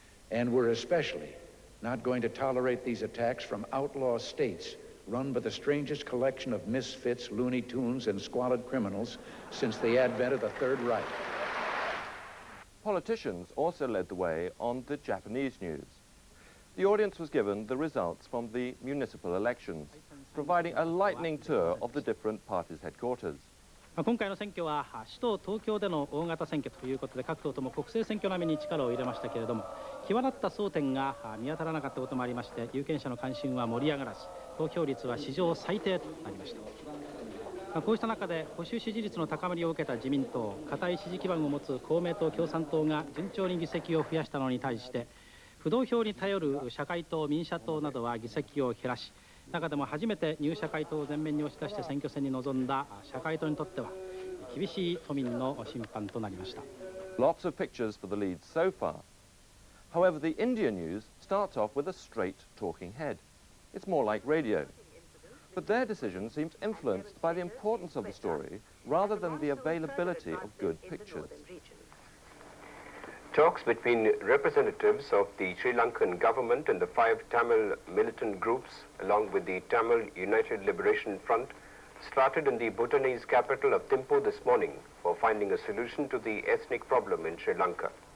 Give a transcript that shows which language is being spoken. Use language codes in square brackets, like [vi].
[en] And we're especially not going to tolerate these attacks from outlaw states run by the strangest collection of misfits, Looney Tunes, and squalid criminals since the advent of the Third Reich. Politicians also led the way on the Japanese news. The audience was given the results from the municipal elections, providing a lightning tour of the different parties' headquarters. [ja] 今回の選挙は首都東京での大型選挙ということで、各党とも国政選挙並みに力を入れましたけれども、際立った争点が見当たらなかったこともありまして、有権者の関心は盛り上がらず、投票率は史上最低となりました。こうした中で保守支持率の高まりを受けた自民党、固い支持基盤を持つ公明党、共産党が順調に議席を増やしたのに対して、不動票に頼る社会党、民社党などは議席を減らし、中でも初めて入社会党を前面に押し出して選挙戦に臨んだ社会党にとっては厳しい都民の審判となりました。 [en] Lots of pictures for the lead so far. However, the India news starts off with a straight talking head. It's more like radio. But their decision seems influenced by the importance of the story rather than the availability of good pictures. Talks between representatives of the Sri Lankan government and the 5 Tamil militant groups, along with the Tamil United Liberation Front, started in the Bhutanese capital of Thimphu this morning for finding a solution to the ethnic problem in Sri Lanka.